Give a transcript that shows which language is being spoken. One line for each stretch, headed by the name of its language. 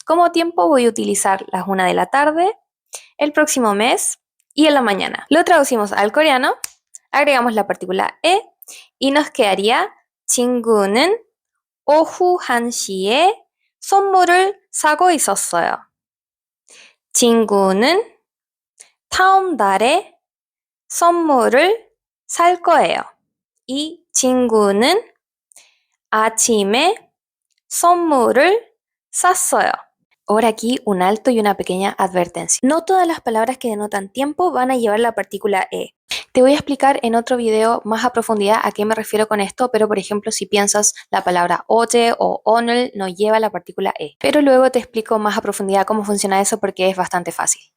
Spanish: Como tiempo voy a utilizar las 1 de la tarde, el próximo mes y en la mañana. Lo traducimos al coreano, agregamos la partícula e y nos quedaría
Korean: 친구는 오후 1시에 선물을 사고 있었어요. 친구는 다음 달에 선물을 살 거예요. Y 친구는 아침에 선물을 샀어요.
Spanish: Ahora aquí un alto y una pequeña advertencia. No todas las palabras que denotan tiempo van a llevar la partícula e. Te voy a explicar en otro video más a profundidad a qué me refiero con esto, pero por ejemplo si piensas la palabra 어제 o 오늘 no lleva la partícula e. Pero luego te explico más a profundidad cómo funciona eso porque es bastante fácil.